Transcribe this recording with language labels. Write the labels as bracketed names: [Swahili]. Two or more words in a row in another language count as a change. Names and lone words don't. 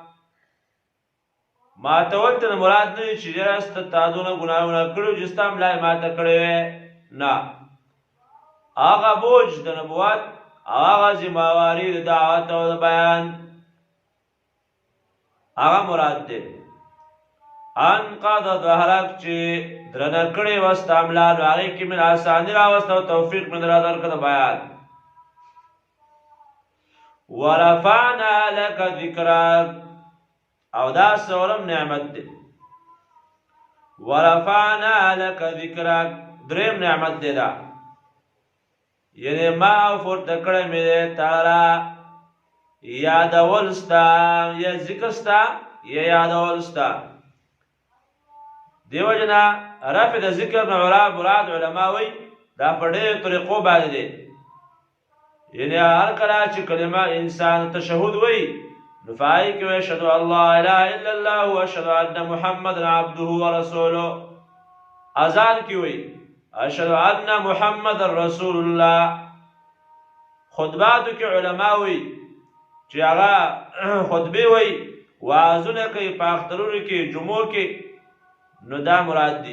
[Pashto] ماتول ته مراد نه دی چې ډېره سته تا دونه ګناهونه کړي چې ستا ملا یې ماته کړې وې، نه، هغه بوج د نبوت هغه ذمهواري د دعوت او د بیان هغه مراد دی. [Arabic] انقض ظهرک [Pashto] چې درنه کړې وه ستا ملا، نو هغې کې من اساني راوسته او توفیق من را درکړه د بیان. [Arabic] ورفعنا لك ذکرک، [Pashto] او دا څلورم نعمت دی. [Arabic] ورفعنا لك ذکرک [Pashto] دریم نعمت دی دا، یعنی ما پورته کړی مې دی تاله یادول ستا، یا ذکر ستا یا یادول ستا. دیو جنا رفع د ذکر نه مراد علما وایي دا په ډېرو طریقو باندې دی. یعنی هر کله چې کلمه انسان تشهد وایي نو په هغې کې وایي [Arabic] اشهد ان لا اله الا الله واشهد ان محمدا عبده ورسوله. [Pashto] اذان کې وایي [Arabic] اشهد ان محمدا رسول الله. [Pashto] خطباتو کې علما وایي چې هغه خطبې وایي وعظونه کوي په اخترونو کې جمعو کې، نو دا مراد دي.